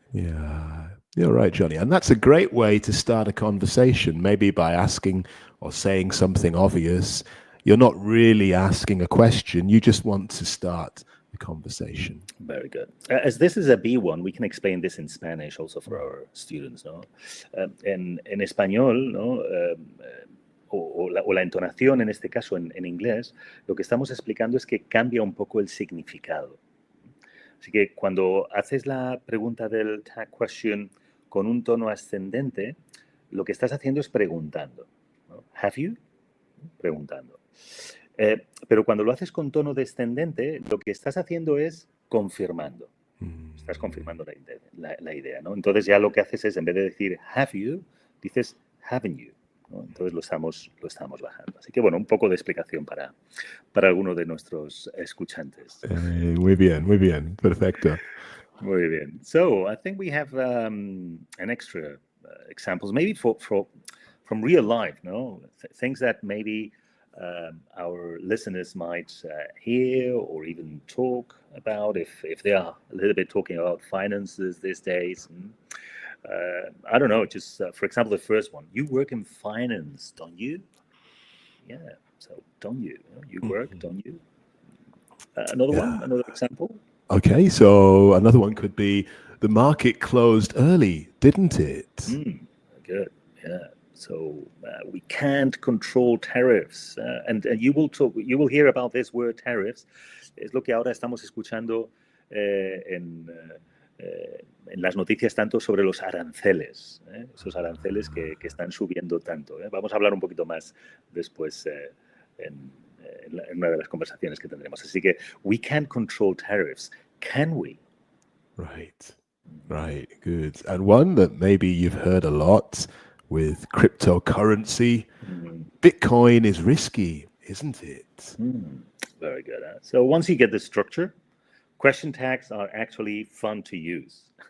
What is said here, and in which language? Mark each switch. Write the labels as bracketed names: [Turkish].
[English] Yeah, you're right, Johnny. And that's a great way to start a conversation, maybe by asking or saying something obvious. You're not really asking a question, you just want to start the conversation. Very good. As this is a B1, we can explain this in Spanish also for our students, [Spanish] ¿no? En español, ¿no? O la entonación en este caso en inglés, lo que estamos explicando es que cambia un poco el significado. Así que cuando haces la pregunta del tag question con un tono ascendente, lo que estás haciendo es preguntando, ¿no? [English] Have you? [Spanish] Preguntando. Pero cuando lo haces con tono descendente, lo que estás haciendo es confirmando. Estás confirmando la idea, ¿no? Entonces ya lo que haces es, en vez de decir [English] have you, [Spanish] dices [English] haven't you, [Spanish] ¿no? Entonces lo estamos bajando. Así que, bueno, un poco de explicación para algunos de nuestros escuchantes. Muy bien, perfecto. Muy bien. [English] So I think we have an extra examples, maybe for real life, no? Things that maybe our listeners might hear or even talk about if they are a little bit talking about finances these days. I don't know, just for example, the first one, you work in finance, don't you? Yeah, so don't you? You work, don't you? Another example. Okay, so another one could be the market closed early, didn't it? Good, yeah. So we can't control tariffs, and you will hear about this word tariffs. [Spanish] Es lo que ahora estamos escuchando en las noticias tanto sobre los aranceles, esos aranceles que están subiendo tanto. Vamos a hablar un poquito más después en una de las conversaciones que tendremos. Así que [English] we can't control tariffs, can we? Right, good. And one that maybe you've heard a lot with cryptocurrency, Bitcoin is risky, isn't it? Very good. So once you get the structure, question tags are actually fun to use.